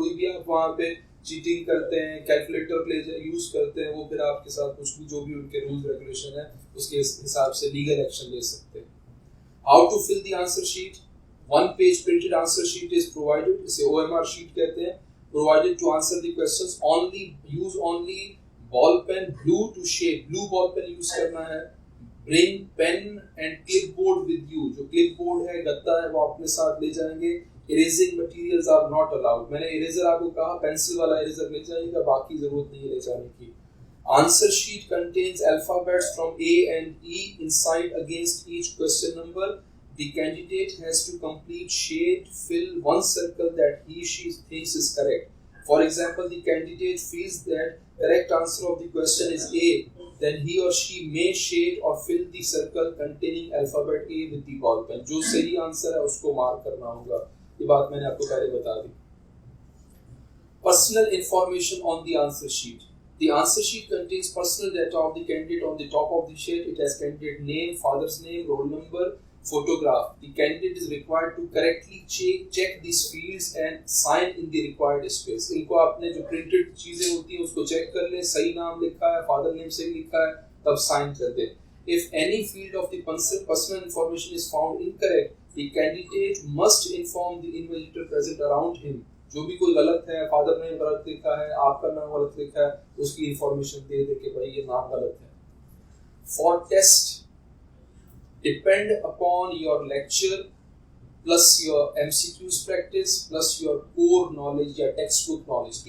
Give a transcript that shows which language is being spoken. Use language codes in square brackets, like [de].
[hi] कोई भी आप वहाँ पे चीटिंग करते हैं, कैलकुलेटर यूज करते हैं, वो फिर आपके साथ कुछ भी जो भी उनके रूल्स रेगुलेशन है उसके हिसाब से लीगल एक्शन ले सकते हैं। [en] How to fill the answer sheet? One page printed answer sheet is provided. [hi] इसे OMR sheet कहते हैं। [en] Provided to answer the questions. Use only ball pen, blue to shape. Blue ball pen use [hi] करना है। [en] Bring pen and clipboard with you. [hi] जो clipboard है, गत्ता है, वो अपने साथ ले जाएंगे। [en] Erasing materials are not allowed. [hi] मैंने eraser आपको कहा, पेंसिल वाला eraser ले जाएगा, बाकी जरूरत नहीं है ले जाने की। [en] Answer sheet contains alphabets from A and E inside against each question number. The candidate has to complete shade, fill one circle that she thinks is correct. For example, the candidate feels that correct answer of the question is A, then he or she may shade or fill the circle containing alphabet A with the ball pen. [hi] जो सही answer है उसको mark करना होगा। ये बात मैंने आपको पहले बता दी। [en] Personal information on the answer sheet. The answer sheet contains personal data of the candidate. On the top of the sheet, it has candidate name, father's name, roll number, photograph. The candidate is required to correctly check these fields and sign in the required space. [hi] इनको आपने जो printed चीजें होती हैं उसको check कर ले, सही नाम लिखा है, father name सही लिखा है, तब sign कर दे। [en] If any field of the personal information is found incorrect, the candidate must inform the invigilator present around him. [hi] जो भी कोई गलत है, फादर ने गलत लिखा है, आपका नाम गलत लिखा है, उसकी इंफॉर्मेशन दे दे कि भाई ये नाम गलत है। [en] For test, depend upon your lecture plus your MCQs practice plus your core knowledge या textbook knowledge।